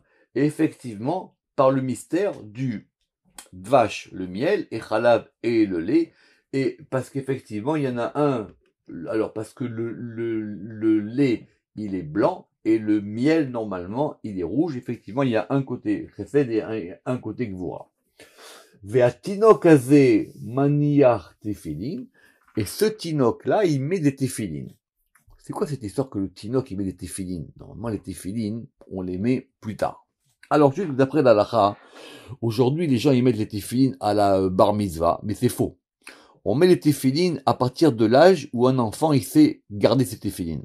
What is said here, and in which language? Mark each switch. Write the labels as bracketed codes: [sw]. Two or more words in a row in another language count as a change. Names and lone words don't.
[fr] Et effectivement, par le mystère du Dvash, le miel, et Chalav et le lait. Et parce qu'effectivement, il y en a un, alors parce que le lait, il est blanc, et le miel, normalement, il est rouge. Effectivement, il y a un côté Chesed et un côté Gvura. [he] והתינוק הזה מניח תפילין. [fr] Et ce tinok-là, il met des téphilines. C'est quoi cette histoire que le tinok, il met des téphilines? Normalement, les téphilines, on les met plus tard. Alors, juste d'après la halakha, aujourd'hui, les gens, ils mettent les téphilines à la [he] בר מצוה, [fr] mais c'est faux. On met les téphilines à partir de l'âge où un enfant, il sait garder ses téphilines.